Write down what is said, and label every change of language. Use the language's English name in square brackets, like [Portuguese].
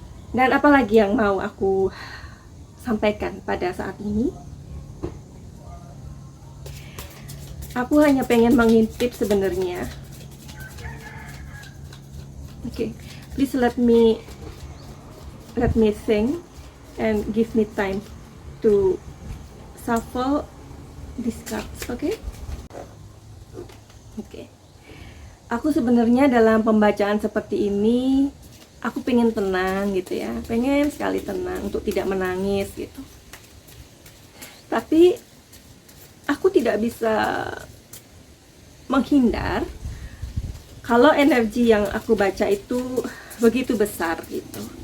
[Indonesian] Dan apalagi yang mau aku sampaikan pada saat ini? Aku hanya pengen mengintip sebenarnya. [English] Okay, please let me think and give me time to shuffle these cards, okay? Okay. [Indonesian] Aku sebenarnya dalam pembacaan seperti ini, aku pengen tenang gitu ya, pengen sekali tenang untuk tidak menangis gitu. Tapi aku tidak bisa menghindar kalau energi yang aku baca itu begitu besar gitu.